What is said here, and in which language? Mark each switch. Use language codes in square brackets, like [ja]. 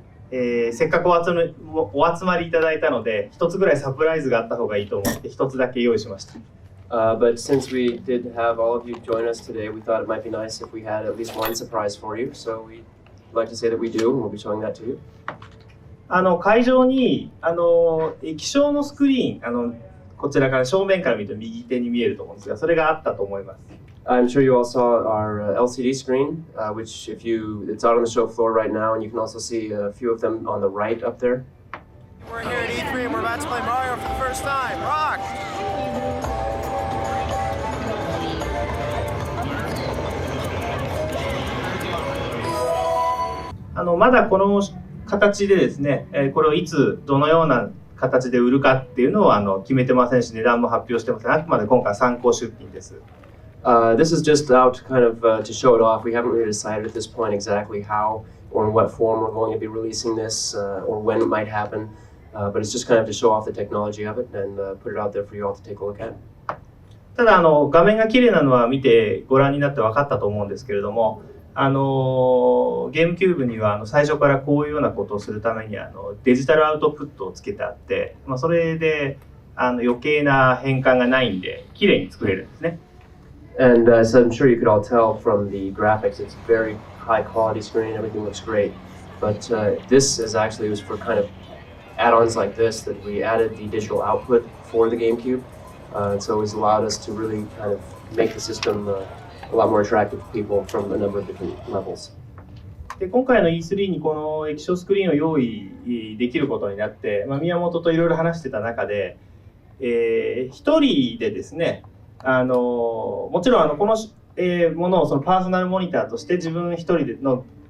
[ja] せっかくお集まりいただいたので、一つぐらいサプライズがあった方がいいと思って一つだけ用意しました。 [en] But since we did have all of you join us today, we thought it might be nice if we had at least one surprise for you. So we'd like to say that we do, and we'll be showing that to you. [ja] 会場に液晶のスクリーン、こちらから正面から見ると右手に見えると思うんですが、それがあったと思います。 [en] I'm sure you all saw our LCD screen, which it's out on the show floor right now, and you can also see a few of them on the right up there. We're here at E3 and we're about to play Mario for the first time. Rock! [ja] まだこの形でですね、これをいつどのような形で売るかっていうのを決めてませんし、値段も発表してません。あくまで今回参考出品です。 [en] This is just out kind of to show it off. We haven't really decided at this point exactly how or in what form we're going to be releasing this or when it might happen. But it's just kind of to show off the technology of it and put it out there for you all to take a look at. [ja] ただ画面が綺麗なのは見てご覧になって分かったと思うんですけれども、ゲームキューブには最初からこういうようなことをするためにデジタルアウトプットをつけてあって、それで余計な変換がないんで綺麗に作れるんですね。 [en] And as I'm sure you could all tell from the graphics, it's a very high quality screen, everything looks great. But this is actually was for kind of add-ons like this that we added the digital output for the GameCube. So it's allowed us to really kind of make the system a lot more attractive to people from a number of different levels. [ja] で今回の E3 にこの液晶スクリーンを用意できることになって、宮本といろいろ話してた中で、一人でですね、もちろんこの、ものをそのパーソナルモニターとして自分一人での、